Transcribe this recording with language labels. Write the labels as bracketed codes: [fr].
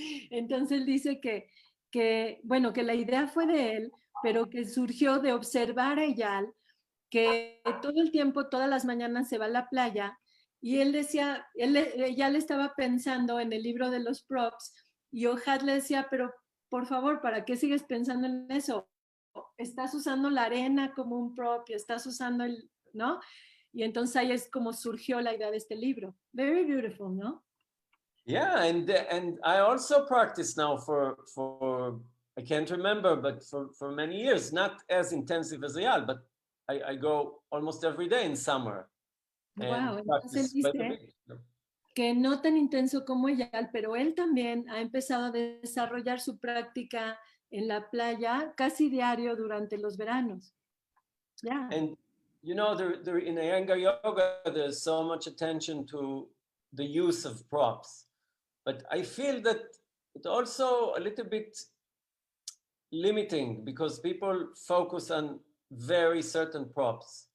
[es] Entonces dice bueno, que la idea fue de él, pero que surgió de observar a Eyal, que todo el tiempo, todas las mañanas se va a la playa, y él decía, Eyal estaba pensando en el libro de los props, y Ohad le decía, pero por favor, ¿para qué sigues pensando en eso? Estás usando la arena como un prop, y estás usando ¿no? Y entonces ahí es como surgió la idea de este libro. [en] Very beautiful, ¿no? Yeah, and I also practice now for I can't remember, but for many years, not as intensive as Eyal, but I go almost every day in summer. [es] Wow, entonces dice que no tan intenso como Eyal, pero él también ha empezado a desarrollar su práctica en la playa casi diario durante los veranos. [en] Yeah. And there in Iyengar yoga, there's so much attention to the use of props, but I feel that it's also a little bit limiting because people focus on very certain props.